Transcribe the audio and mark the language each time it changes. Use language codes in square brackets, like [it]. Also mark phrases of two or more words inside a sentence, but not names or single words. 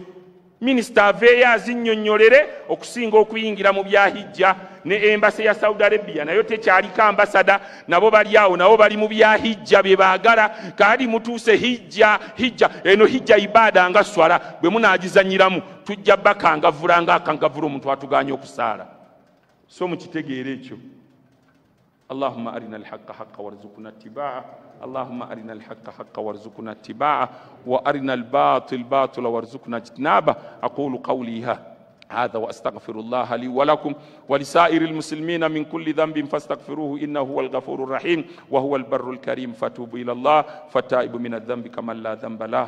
[lg] Minisita aveeyo azinnyonnyolere okusinga okuyingira mu bya hijja ne embase ya Saudi Arabia nayo tekyaliko ambasada nabo bali awo nabo bali mu bya hijja bye baagala kali mutuuse hijja eno hijja ibada nga swala bwe munaagizanyiramu tujja bakangavula nga akangavula omuntu atuganya okusaala. So mukitegeera ekyo. [ar] اللهم أرنا الحق حقا وارزقنا اتباعه اللهم أرنا الحق حقا وارزقنا اتباعه وأرنا الباطل باطلا وارزقنا اجتنابه. أقول قولي هذا وأستغفر الله لي ولكم ولسائر المسلمين من كل ذنب فاستغفروه إنه هو الغفور الرحيم وهو البر الكريم فتوبوا إلى الله فالتائب من الذنب كمن لا ذنب له.